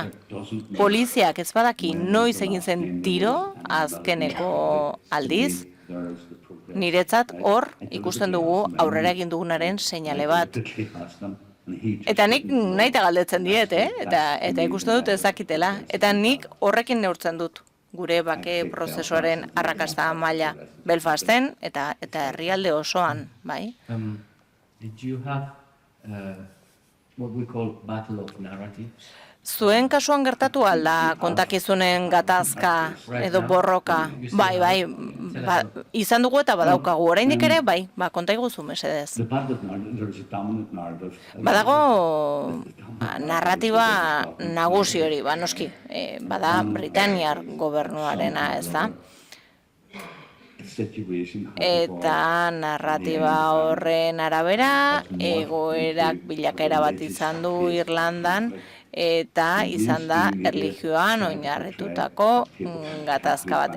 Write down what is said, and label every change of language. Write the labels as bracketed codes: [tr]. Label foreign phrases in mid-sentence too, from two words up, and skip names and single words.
[eu] Poliziak ez badaki noiz egin zen tiro azkeneko aldiz, niretzat hor ikusten dugu aurrera egin dugunaren seinale bat. Eta nik nahi eta galdetzen diet, eta ikusten dut ezakitela. Eta nik horrekin neurtzen dut gure bake prozesuaren arrakasta maila Belfasten eta herrialde osoan, bai? [en] Did you have what we call battle of narratives. [eu] Zuen kasuan gertatu alda kontakizunen gatazka edo borroka? Bai, izan dugu eta badaukagu. Oraindik ere, bai, konta iguzu mesedez. [en] The battle of narratives, there's a dominant narrative. [eu] Badago narratiba nagusi hori, noski, bada Britaniar gobernuarena, ez da? Eta narratiba horren arabera, egoerak bilakaera bat izan du Irlandan, eta izan da erlijioan oinarritutako gatazka bat.